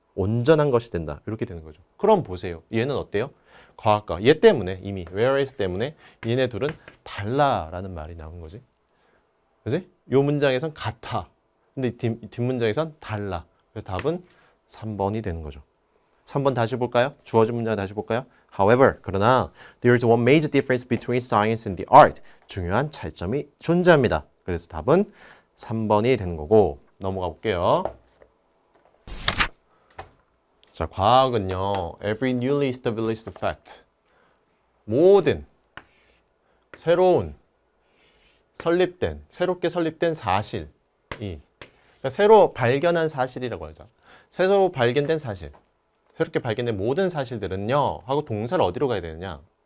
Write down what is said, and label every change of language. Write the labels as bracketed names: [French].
[Korean] 온전한 것이 된다. 이렇게 되는 거죠. 그럼 보세요. 얘는 어때요? 과학과 얘 때문에 이미 whereas 때문에 얘네 둘은 달라라는 말이 나온 거지. 그지? 요 문장에선 같아. 근데 이 뒷문장에선 달라. 그래서 답은 3번이 되는 거죠. 3번 다시 볼까요? 주어진 문장 다시 볼까요? [English] However, [Korean] 그러나 [English] there is one major difference between science and the art. [Korean] 중요한 차이점이 존재합니다. 그래서 답은 3번이 되는 거고 넘어가 볼게요. 자, 과학은요. [English] Every newly established fact. [Korean] 모든 새로운 새롭게 설립된 사실이 그러니까 새로 발견한 사실이라고 하죠. 새로 발견된 사실. 새롭게 발견된 모든 사실들은요. 하고 동사를 어디로 가야 되느냐?